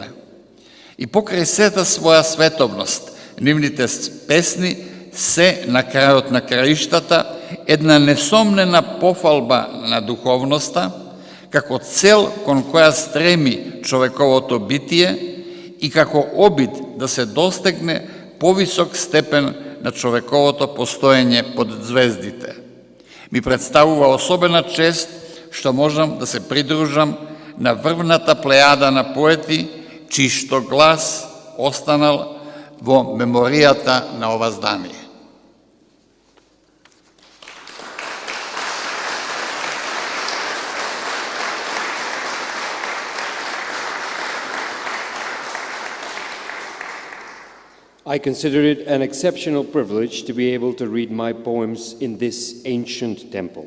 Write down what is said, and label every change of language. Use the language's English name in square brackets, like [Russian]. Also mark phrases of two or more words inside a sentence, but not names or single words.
[Macedonian] И покрај сета своја световност, нивните песни се на крајот на краиштата една несомнена пофалба на духовноста, како цел кон која стреми човековото битие и како обид да се достигне повисок степен на човековото постоење под звездите. Ми представува особена чест што можам да се придружам на врвната плејада на поети, чишто глас останал во меморијата на ова здание. [English] I consider it an exceptional privilege to be able to read my poems in this ancient temple.